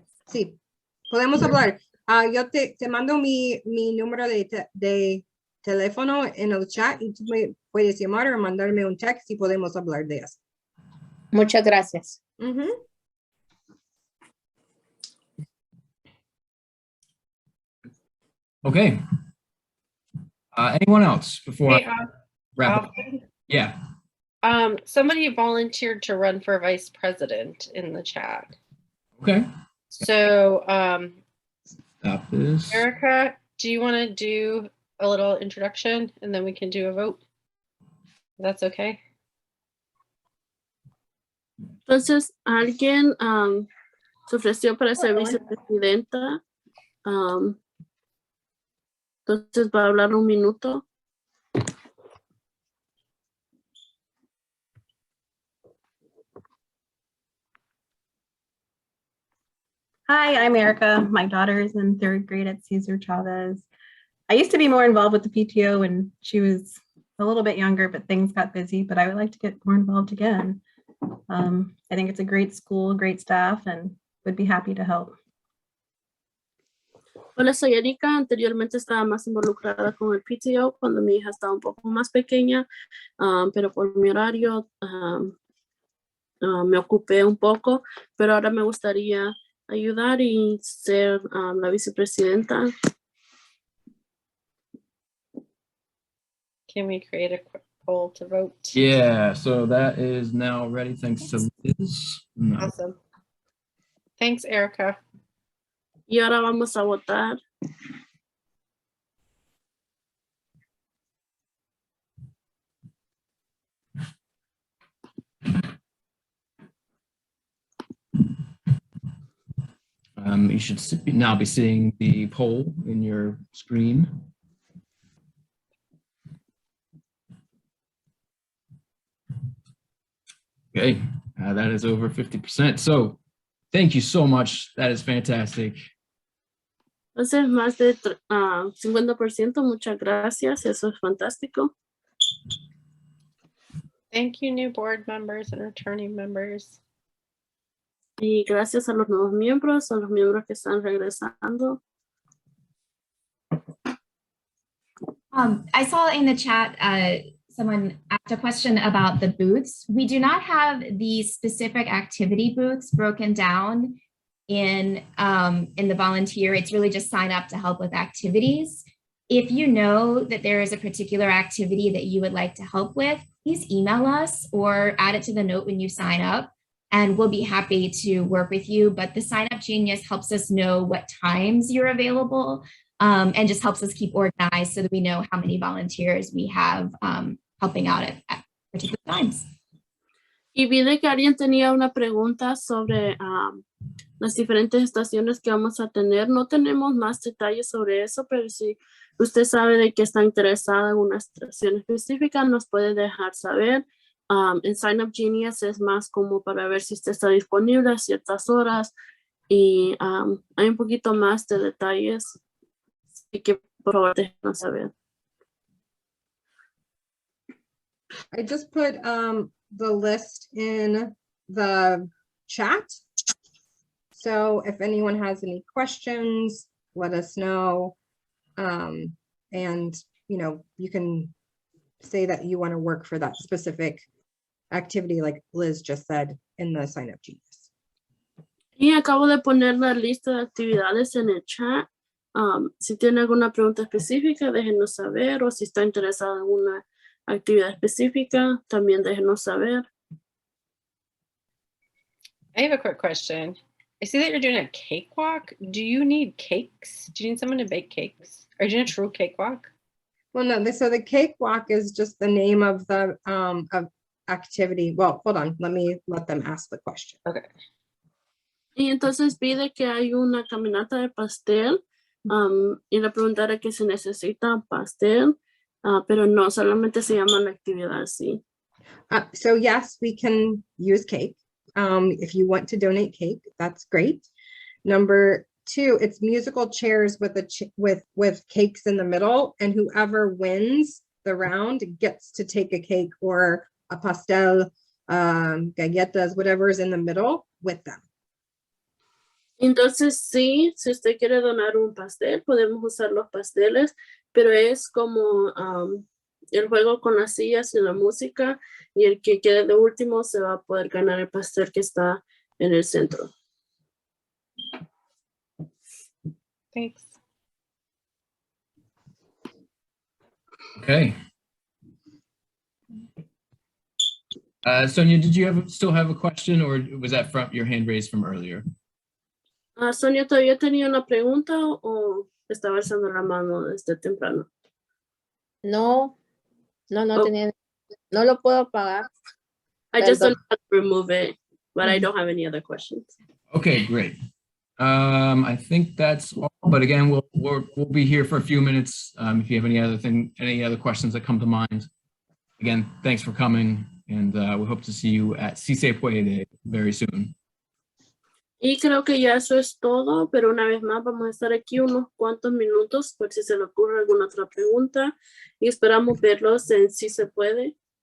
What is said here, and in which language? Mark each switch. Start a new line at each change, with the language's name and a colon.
Spanish: Sí, podemos hablar. Yo te mando mi número de teléfono en el chat y tú me puedes llamar o mandarme un text y podemos hablar de eso. Muchas gracias. Ujú.
English: Okay. Anyone else before Hey, I wrap up? Alvin, Yeah. somebody volunteered to run for vice president in the chat. Okay. So, Stop this. Erica, do you want to do a little introduction and then we can do a vote? That's okay.
Spanish: Entonces, alguien se ofreció para ser vicepresidenta. Entonces, va a hablar un minuto.
English: Hi, I'm Erica. My daughter is in 3rd grade at Cesar Chavez. I used to be more involved with the PTO when she was a little bit younger, but things got busy, but I would like to get more involved again. I think it's a great school, great staff, and would be happy to help.
Spanish: Hola, soy Erika. Anteriormente estaba más involucrada con el PTO cuando mi hija estaba un poco más pequeña, pero por mi horario me ocupé un poco, pero ahora me gustaría ayudar y ser la vicepresidenta.
English: Can we create a quick poll to vote? Yeah, so that is now ready thanks to Liz. No. Awesome. Thanks, Erica.
Spanish: Y ahora vamos a votar.
English: You should now be seeing the poll in your screen. Okay, that is over 50%. So thank you so much. That is fantastic.
Spanish: Entonces, más de 50%, muchas gracias. Eso es fantástico.
English: Thank you, new board members and returning members.
Spanish: Y gracias a los nuevos miembros, a los miembros que están regresando.
English: I saw in the chat, someone asked a question about the booths. We do not have the specific activity booths broken down in the volunteer. It's really just sign up to help with activities. If you know that there is a particular activity that you would like to help with, please email us or add it to the note when you sign up, and we'll be happy to work with you. But the Sign Up Genius helps us know what times you're available, and just helps us keep organized so that we know how many volunteers we have helping out at particular times.
Spanish: Y vi de que alguien tenía una pregunta sobre las diferentes estaciones que vamos a tener. No tenemos más detalles sobre eso, pero si usted sabe de que está interesada en una estación específica, nos puede dejar saber. En Sign Up Genius es más como para ver si usted está disponible a ciertas horas y hay un poquito más de detalles. Así que por favor déjenos saber.
English: I just put the list in the chat. So if anyone has any questions, let us know. And you can say that you want to work for that specific activity, like Liz just said in the Sign Up Genius.
Spanish: Y acabo de poner la lista de actividades en el chat. Si tiene alguna pregunta específica, déjenos saber, o si está interesado en una actividad específica, también déjenos saber.
English: I have a quick question. I see that you're doing a cakewalk. Do you need cakes? Do you need someone to bake cakes? Are you doing a true cakewalk? Well, no, so the cakewalk is just the name of the of activity. Well, hold on, let them ask the question. Okay.
Spanish: Y entonces pide que hay una caminata de pastel y le preguntaré que si necesita pastel, pero no, solamente se llama la actividad así.
English: So yes, we can use cake. If you want to donate cake, that's great. Number 2, it's musical chairs with with cakes in the middle, and whoever wins the round gets to take a cake or a
Spanish: pastel, galletas,
English: whatever is in the middle with them.
Spanish: Entonces, sí, si usted quiere donar un pastel, podemos usar los pasteles, pero es como el juego con las sillas y la música, y el que quede de último se va a poder ganar el pastel que está en el centro.
English: Thanks. Okay. Sonia, did you still have a question, or was that from your hand raised from earlier?
Spanish: Sonia, ¿todavía tenía una pregunta o estaba alzando la mano desde temprano? No, no Oh. tenía, no lo puedo apagar.
English: I just
Spanish: Perdón.
English: don't have to remove it, but I don't have any other questions. Okay, great. I think that's all, but again, we'll be here for a few minutes. If you have any other questions that come to mind. Again, thanks for coming, and we hope to see you at Si Se Puede very soon.
Spanish: Y creo que ya eso es todo, pero una vez más vamos a estar aquí unos cuantos minutos por si se le ocurre alguna otra pregunta, y esperamos verlos en Si Se Puede